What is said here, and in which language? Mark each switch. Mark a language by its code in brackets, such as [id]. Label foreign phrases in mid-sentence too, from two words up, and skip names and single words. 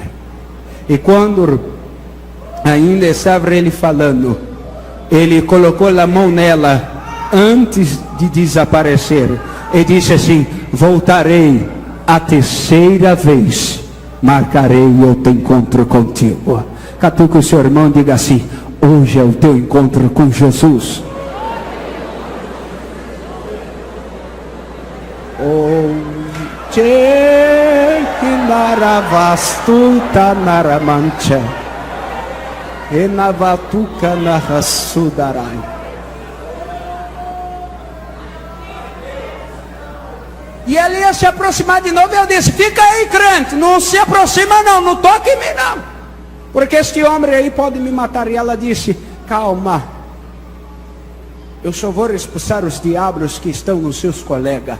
[pt] E quando ainda estava ele falando, ele colocou a mão nela antes de desaparecer e disse assim: voltarei a terceira vez, marcarei o teu encontro contigo. Catuque o seu irmão, diga assim: hoje é o teu encontro com Jesus. Naravastuta naramancha enavatuka narasudarai. E ele ia se aproximar de novo, e eu disse: fica aí, crente, não se aproxima não, não toque em mim não, porque este homem aí pode me matar. E ela disse: calma, eu só vou expulsar os diabos que estão nos seus colegas.